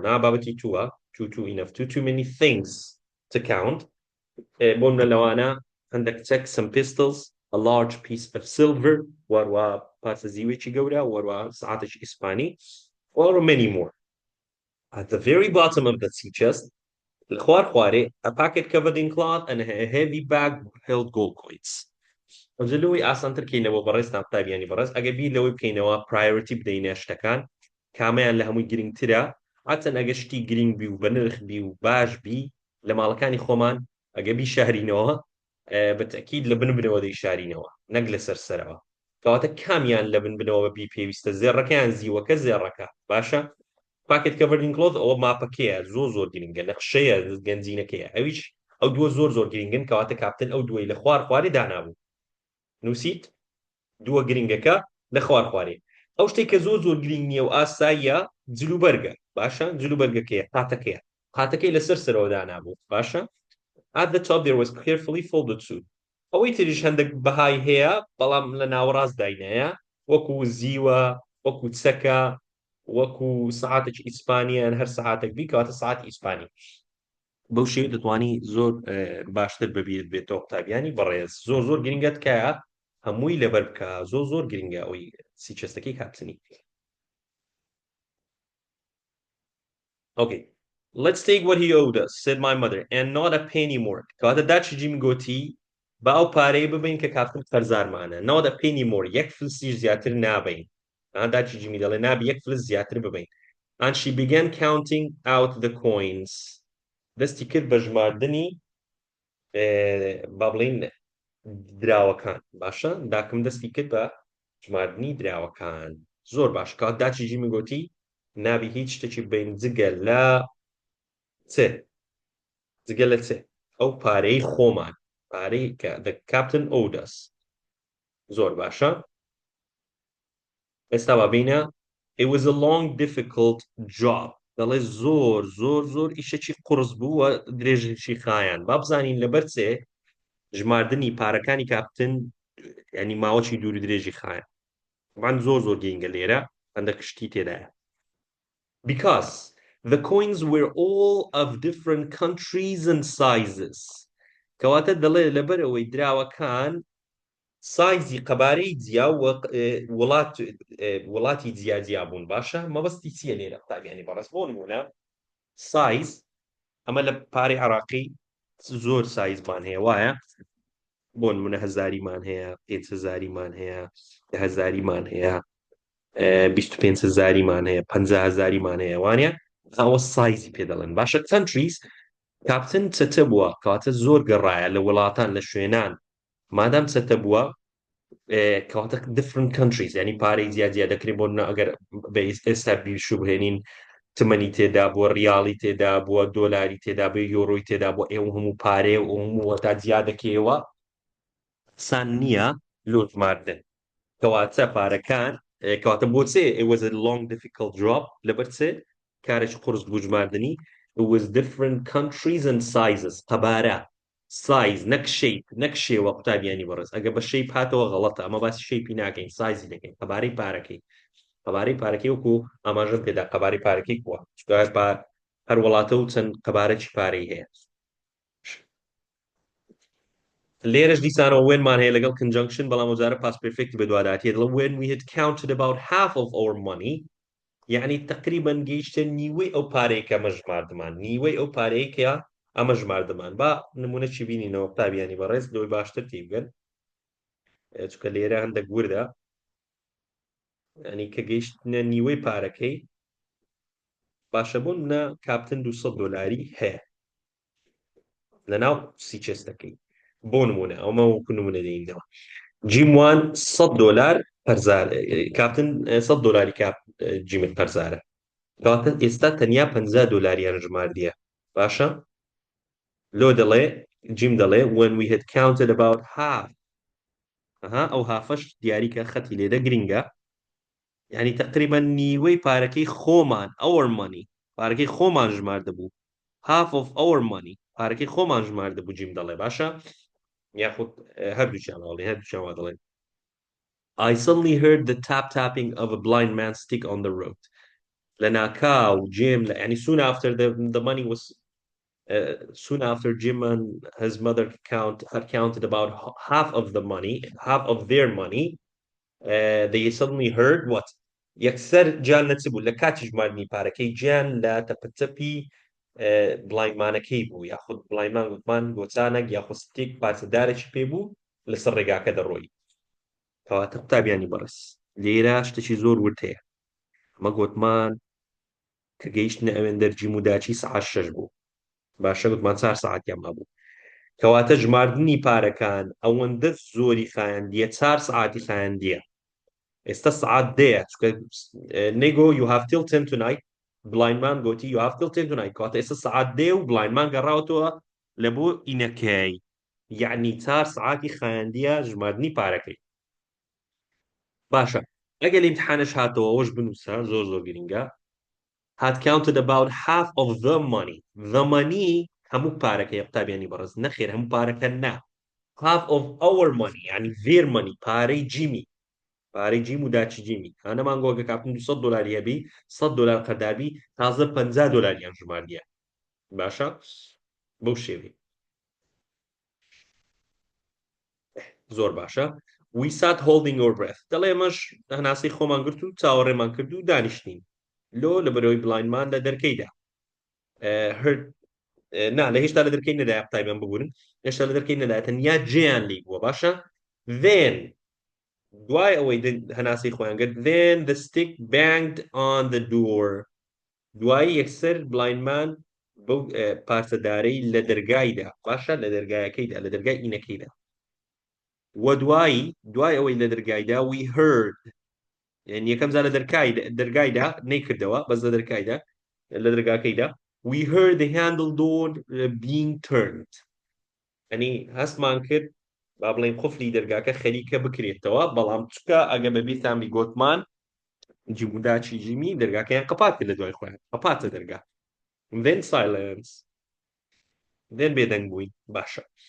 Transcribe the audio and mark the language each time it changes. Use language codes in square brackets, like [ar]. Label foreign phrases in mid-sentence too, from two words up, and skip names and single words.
[ckb] بابەتی تووە [en] too enough too many things to count [ckb] بۆم لە لەوانە هەندێک چەک [en] some pistols a large piece of silver [ckb] وەروە پارچە زیوێکی گەورە وەروە سەعاتێکی ئیسپانی [en] or many more at the very bottom of the sea chest خوارێ a packet covered in cloth and a heavy bag held gold coins [ckb] ئەجلەوەی ئاسانتر کەینەوە بەڕێستان قوتابیانی بەڕێست ئەگە بیر لەوەی بکەینەوە priority بدەینە شتەکان کامیان لە هەمووی گرنگترە هاتەن ئەگە شتی گرنگ بی و بە نرخ بی و باش بی لە ماڵەکانی خۆمان ئەگە بی شارینەوە بەتەکید لە بنەوە دەی شارینەوە نەک لەسەر سەرەوە کەواتە کامیان لە بنەوە بی پێویستە زێڕەکەیان زیوەکە زێڕەکە باشە [en] packet covered in cloth [ckb] ئەوە ماپەکەیە زۆر گرنگە نەخشەیە گەنجینەکەیە ئەویش ئەو دووە زۆر گرنگن کەواتە کاپتن ئەو دووەی لە خوارێ دانابوو نووسیت دووە گرنگەکە لە خوارێ ئەو شتێک کە زۆر گرنگ نییە و ئاساییە جلوبەرگە باشە جلوبەرگەکەیە قاتەکەی لەسەر سەرەوە دانابوو باشە [en] at the top there was carefully folded suit [ckb] ئەوەی تریش هەندێک بەهای هەیە بەڵام لە ناوەڕاست داینەیە وەکو زیوە وەکو چەکە وەکو سەعاتێکی ئیسپانیان هەر سەعاتێک بی کەواتە سەعاتی ئیسپانی بەو شێوە دەتوانی زۆر باشتر ببیێت بێتەوە قوتابیانی بەڕێز زۆر زۆر گرنگە تکایە هەمووی لەبەر بکە زۆر زۆر گرنگە ئەوەی سیچەستەکەی کاپتنی. [en] Okay. Let's take what he owed us, said my mother, and not a penny more. [ckb] کاتە داچجیم گوتی با ئەو پارەی ببین کە کاپتن قەرزارمانە. [en] Not a penny more. [ckb] یەک فلسیش زیاتر نابین. داچجیمی دەڵێ نابی یەک فلس زیاتر ببین. [en] And she began counting out the coins. [ckb] دەستی کرد بە ژماردنی با بڵین دراوەکان باشە داکەم دەستی کرد بە ژماردنی دراوەکان زۆر باش کات داچجیمی گوتی نابی هیچ شتێکی بین جگە لە جگە لە ئەو پارەی خۆمان پارەی کە [en] the captain owed us [ckb] زۆر باشە ئێستا بابینە [en] it was a long difficult job [ckb] دەڵێ زۆر زۆر زۆر ئیشەکی قورس بوو وە درێژێکی خایان با بزانین لەبەر ژماردنی پارەکانی کاپتن ینی ماوەکی دووری درێژی خایە وان زۆر زۆر گەنگە لێرە هەندە کشتی تێدایە [en] because the coins were all of different countries and sizes [ckb] کەواتە دەڵێ لەبەر ئەوەی دراوەکان سایزی قەبارەی جیا وڵاتی جیا بوون باشە مەبەستی چییە لێرە قوتابیانی بەڕێز بۆ نمونە سایز ئەمە لە پارەی عێراقی زۆر سایزمان هەیە وایە بۆ نمونە هەزاریمان هەیە 5,000مان هەیە 10,000مان هەیە 25,000مان هەیە 50,000مان هەیە وانە ئەوە سایزی پێ دەڵێن باشە countries کاپتن چەتە بووە کەواتە زۆر گەڕایە لە وڵاتان لە شوێنان مادام چەتە بووە کەواتە [en] different countries [ckb] ینی پارەی جیا دەکرێت بۆ ئەگەر بە ئێستا بیرشو بهێنین تمەنی تێدا بووە ریاڵی تێدا بووە دۆلاری تێدا بێ یۆڕۆی تێدا بۆ ئێوە هەموو پارێ و هەموو وەتا جیا دەکەوە سان نییە لۆژماردن کەواتە پارەکان کەواتە بۆچێ [en] it was a long difficult job [ckb] لەبەر چێ کارێکی قورس بوو ژماردنی [en] it was different countries and sizes [ckb] قەبارە سایز نەک شەیپ نەک شێوە قوتابیانی بەڕێز ئەگە بە شەیپ هاتەوە غەڵەتە ئەمە باسی شەیپی ناکەین سایزی دەکەین قەبارەی پارەکەی وەکو ئاماژەم پێدا قەبارەی پارەکەی کووە هەر وڵاتە و چەند قەبارەکی پارەی هەیە لێرەش دیسانەوە وێنمان هەیە لەگەڵ conjunction بەڵام وەجارە [en] past perfect [ckb] بە دوواداتیە دڵە [en] when we had counted about half of our money [ckb] یعنی تقریبا گەیشتە نیوەی ئەو پارەی کە ئەمە ژماردمان نیوەی ئەو پارەی کە ئەمە ژماردمان با نمونەی بینینەوە قوتابیانی بەڕێز لەوەی باشتر تێبگەن چونکە لێرە هەندێک وردە ینی کە گەیشتنە نیوەی پارەکەی باشە بوون نە کاپتن $200 هەیە لەناو سی چێستەکەی بۆ نمونە ئەومە وەکو نمونە دەینەوە جیم وان $100 پەرزار کاپتن $100 جیمت پەرزارە کەواتە ئێستا تەنیا $50 ژماردیە باشە لۆ دەڵێ جیم دەڵێ [en] when we had counted about half [ckb] ئەو هافەش دیاریکە خەتی لێدە گرنگە یعنی تقریبا نیوەی پارەکەی خۆمان [en] our money [ckb] پارەکەی خۆمان ژماردە بوو [en] half of our money [ckb] پارەکەی خۆمان ژماردە بوو جیم دەڵێ باشە یاخود هەردووچیان دەڵێن [en] I suddenly heard the tapping of a blind man's stick on the road [ckb] لەناکاو جیم يعني [en] soon after the money was soon after Jim and his mother had counted about half of their money they suddenly heard [ckb] what یەکسەر جیان نەچبوو لە کاتی ژماردنی پارەکەی گیان لە تەپەتەپی بڵایمانەکەی بوو یاخود بڵایمان گوتمان گۆچانێک یاخود ستێک پارچەدارێکی پێ بوو لەسەر ڕێگاکە دەڕۆی کەواتە قوتابیانی بەڕێز لێرە شتێکی زۆر ورد هەیە ئەمە گوتمان کە گەیشتنە ئەوێندە جیم و داچی سەعات 6 بوو باشە گوتمان 4 سەعاتیان مابوو کەواتە ژماردنی پارەکان ئەوەندە زۆری خایەندیە 4 سەعاتی خایەندیە ئێستا سەعات دەیە نەیگۆ [en] you have till 10 tonight [ckb] بڵایندمان گوتی [en] you have till 10 tonight [ckb] کەواتە ئێستا سەعات دێ و بڵایندمان گەڕاوەتەوە لە بۆ ئینەکەی یعنی 4 سەعاتی خایەندیە ژماردنی پارەکەی باشە ئەگەر ئیمتحانش هاتەوە ئەوەش بنووسە زۆر زۆر گرنگە [en] had counted about half of the money [ckb] هەموو پارەکەی قوتابیانی بەڕێز نەخێر هەموو پارەکە نا [en] half of our money [ckb] يعني [en] their money [ckb] پارەی جیم و داچی جیمی هەنەمان گۆگە کاپتن $200 هەبی $100 قەردابی تازە $50 ژماردیە باشە بەو شێوەیە زۆر باشە. [en] we sat holding our breath [ckb] دەڵێ ئێمەش هەناسەی خۆمان گرت و چاوەڕێمان کرد و دانیشتین لە بەرەوەی بڵاینمان لە دەرکەیدا heard نا لە هێشتا لە دەرکەی نەدایە قوتایبیان ببورن هێشتا لە دەرکەی نەدایە تەنیا جێیان لی بووە باشە then دوای ئەوەی هەناسەی خۆیان کرد [en] then the stick banged on the door [ckb] دوایی یەکسەر بڵاینمان بەو پارچەدارەی لە دەرگایدا باشە لە دەرگایەکەیدا لە دەرگای ئینەکەیدا وە دوای ئەوەی لە دەرگایدا [en] we heard [ckb] یعنی یەکەم جار لە دەرگایدا نەیکردەوە بەس لە دەرگایدا لە دەرگاکەیدا [en] we heard the handle door being turned [ckb] ئەنی هەستمان کرد با بڵێن قفلی دەرگاکە خەریکە بکرێتەوە بەڵام چکە ئەگە بەبیستان بیگۆتمان جیموداچی جیمی دەرگاکەیان قەپات کرد لە دوای خۆیان قەپاتە دەرگا [en] then silence then [ckb] بێدەنگ بووین باشە